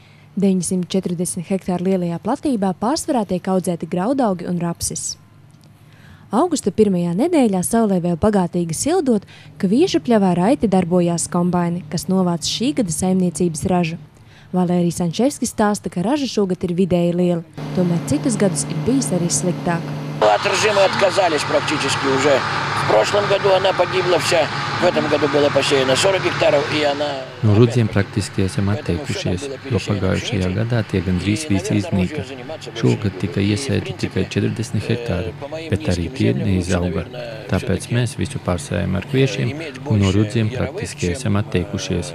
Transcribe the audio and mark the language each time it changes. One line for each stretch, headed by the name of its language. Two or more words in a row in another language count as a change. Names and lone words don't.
Latvian: 940 hektāru lielajā platībā pārsvarā tiek audzēti graudaugi un rapsis. Augusta pirmajā nedēļā saulē vēl bagātīgi sildot, ka Viežupļavā raiti darbojās kombaini, kas novāc šī gada saimniecības ražu. Valērijs Ančevskis stāsta, ka raža šogad ir vidēji liela, tomēr citus gadus ir bijis arī sliktāk.
Russian: От ржимы отказались практически уже. В прошлом году она погибла вся. В этом году было посеяно 40 гектаров, и она...
Latvian: No rudziem praktiski esam atteikušies, jo pagājušajā gadā tie gandrīz visi iznīka. Šogad tika iesēti tikai 40 hektāri, bet arī tie neizauga. Tāpēc mēs visu pārsējam ar kviešiem un no rudziem praktiski esam atteikušies.